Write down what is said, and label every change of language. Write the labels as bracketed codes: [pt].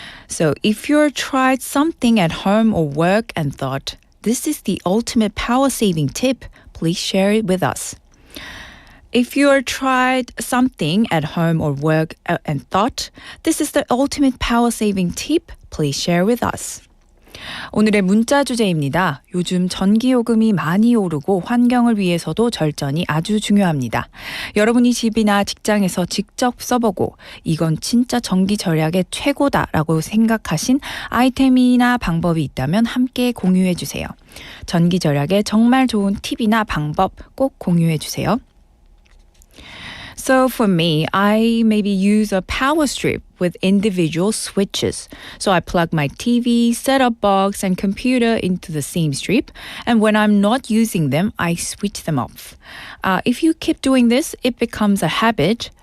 [en] So if you've tried something at home or work and thought, this is the ultimate power-saving tip, please share it with us. If you've tried something at home or work and thought, this is the ultimate power-saving tip, please share with us. [ko] 오늘의 문자 주제입니다. 요즘 전기요금이 많이 오르고 환경을 위해서도 절전이 아주 중요합니다. 여러분이 집이나 직장에서 직접 써보고 이건 진짜 전기 절약의 최고다라고 생각하신 아이템이나 방법이 있다면 함께 공유해 주세요. 전기 절약에 정말 좋은 팁이나 방법 꼭 공유해 주세요. [en] So for me, I maybe use a power strip with individual switches. So I plug my TV, set-top box, and computer into the same strip. And when I'm not using them, I switch them off. If you keep doing this, it becomes a habit.